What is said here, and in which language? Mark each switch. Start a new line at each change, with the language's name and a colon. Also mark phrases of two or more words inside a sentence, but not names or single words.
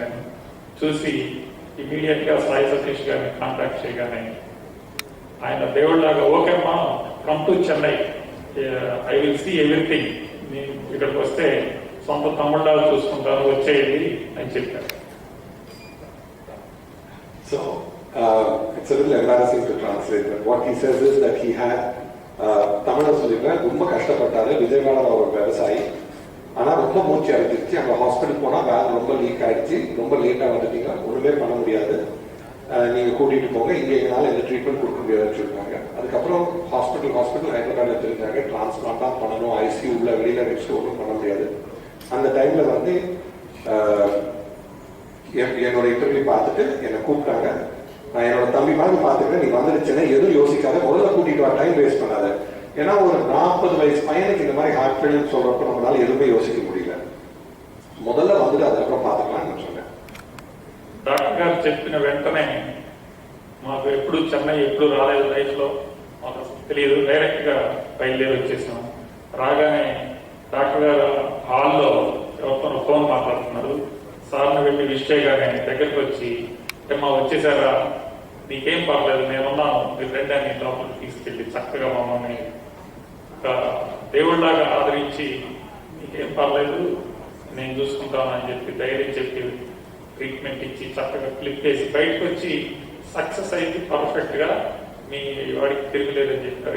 Telugu: నేను చూసి ఇమీడియట్గా సాయి సతీష్ గారిని కాంటాక్ట్ చేయగానే ఆయన దేవుళ్ళలాగా, ఓకేమ్మా
English: come to Chennai, I will see everything,
Telugu: నేను ఇక్కడికి వస్తే సొంత తమ్ముళ్ళలాగా చూసుకుంటాను, వచ్చేయండి అని చెప్పారు.
English: it's a little embarrassing to translate, but what he says is that he had
Tamil: தமிழ சொல்லிடுறேன், ரொம்ப கஷ்டப்பட்டாரு, விஜயவாடாவில் ஒரு விவசாயி. ஆனால் ரொம்ப மூச்சு அடைச்சிருச்சு, அங்கே ஹாஸ்பிட்டல் போனால் வேலை ரொம்ப லீக் ஆகிடுச்சு, ரொம்ப லேட்டாக வந்துட்டீங்க, ஒன்றுமே பண்ண முடியாது, நீங்கள் கூட்டிகிட்டு போங்க, இங்கே எங்களால் எந்த ட்ரீட்மெண்ட் கொடுக்க முடியாதுன்னு சொல்லிட்டாங்க. அதுக்கப்புறம் ஹாஸ்பிட்டல் ஹைதராபாத் எடுத்துருக்காங்க, டிரான்ஸ்பிளான்ட் தான் பண்ணணும், ஐசியூ உள்ள வெளியில் வச்சுட்டு ஒன்றும் பண்ண முடியாது. அந்த டைமில் வந்து என்னோட இன்டர்வியூ பார்த்துட்டு என்னை கூப்பிட்டாங்க. நான் என்னோட தம்பி மாதிரி பார்த்துக்கிறேன், நீ வந்துடுச்சுன்னா எதுவும் யோசிக்காத, முதல்ல கூட்டிட்டு வா,
English: time waste
Tamil: பண்ணாத. ஏன்னா ஒரு 40 வயசு பையனுக்கு இந்த மாதிரி
English: heart failure
Tamil: சொல்றப்ப நம்மளால எதுவுமே யோசிக்க முடியல. முதல்ல வந்துட்டு அதுக்கப்புறம் பார்த்துக்கலாம்னு சொன்னேன்.
Telugu: డాక్టర్ గారు చెప్పిన వెంటనే మాకు ఎప్పుడు చెన్నై ఎప్పుడు రాలేదు లైఫ్లో, మాకు తెలియదు, డైరెక్ట్ గా బయలుదేరి వచ్చేసాం. రాగానే డాక్టర్ గారు హాల్లో ఎవరితో ఫోన్ మాట్లాడుతున్నారు. సార్ని వెళ్ళి విష్ చేయగానే దగ్గరికి వచ్చి, అమ్మా వచ్చేసారా, నీకేం పర్లేదు, నేనున్నాను, మీరు రండి అని లోపలికి తీసుకెళ్ళి చక్కగా మమ్మల్ని దేవుళ్ళలాగా ఆదరించి, నీకేం పర్లేదు నేను చూసుకుంటాను అని చెప్పి ధైర్యం చెప్పి ట్రీట్మెంట్ ఇచ్చి చక్కగా క్లిప్ చేసి బయటకు వచ్చి సక్సెస్ అయింది పర్ఫెక్ట్ గా, మీ వాడికి తిరగలేదని చెప్పారు.